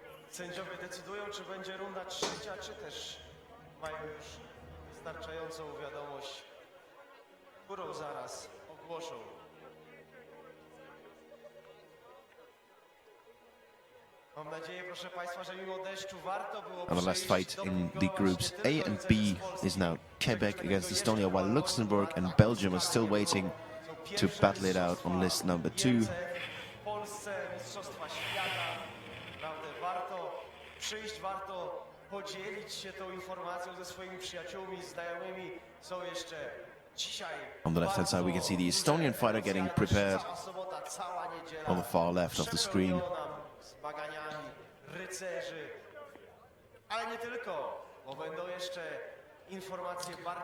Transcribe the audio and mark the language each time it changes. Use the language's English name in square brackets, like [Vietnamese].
[Polish] Sędziowie decydują, czy będzie runda trzecia, czy też mają już wystarczającą wiadomość, którą zaraz ogłoszą. Mam nadzieję, proszę państwa, że mimo deszczu warto było [English] And the last fight in the groups A and B is now Quebec against Estonia, while Luxembourg and Belgium are still waiting to battle it out on list number 2. [Polish] W Polsce Mistrzostwa Świata. Naprawdę warto przyjść, warto podzielić się tą informacją ze swoimi przyjaciółmi, znajomymi. Są jeszcze dzisiaj. [English] On the left-hand side, we can see the Estonian fighter getting prepared [Polish] Cała sobota, cała niedziela. [English] on the far left of the screen. [Polish] Zmaganiami rycerzy, ale nie tylko, bo będą jeszcze informacje bardziej...